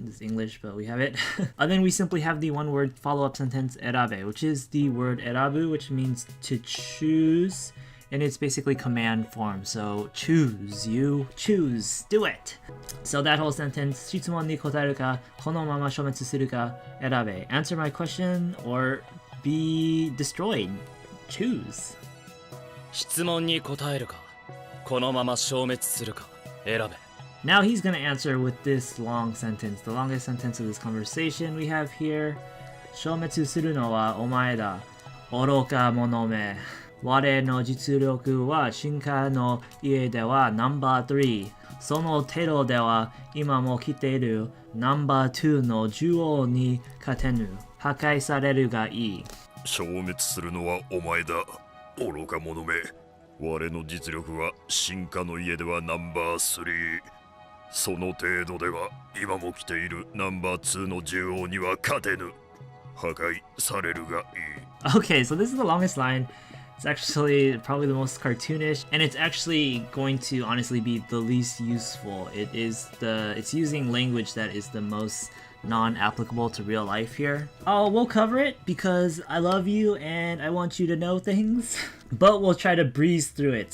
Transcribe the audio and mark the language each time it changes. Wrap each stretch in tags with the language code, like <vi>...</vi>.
<en>It's English, but we have it. And then we simply have the one word follow-up sentence erabe, which is the word erabu, which means to choose. And it's basically command form. So choose, you choose, do it. So that whole sentence,</en> <ja>shitsumon ni kotaeru ka kono mama shoumetsu suru ka erabe.</ja> <en>Answer my question or be destroyed. Choose.</en> <ja>質問に答えるかこのまま消滅するか選べ。 Now he's going to answer with this long sentence, the longest sentence of this conversation we have here. 消滅するのはお前だ愚か者め。我の実力は進化の家ではナンバー3。その程度では今も来ているナンバー2の獣王に勝てぬ。破壊されるがいい。消滅するのはお前だ愚か者め。我の実力は進化の家ではナンバー3。その程度では今も来ているナンバー2の獣王には勝てぬ。破壊されるがいい。</ja> <en>Okay, so this is the longest line. It's actually probably the most cartoonish, and it's actually going to honestly be the least useful. It's using language that is the most non-applicable to real life here. Oh, we'll cover it because I love you and I want you to know things, but we'll try to breeze through it.</en>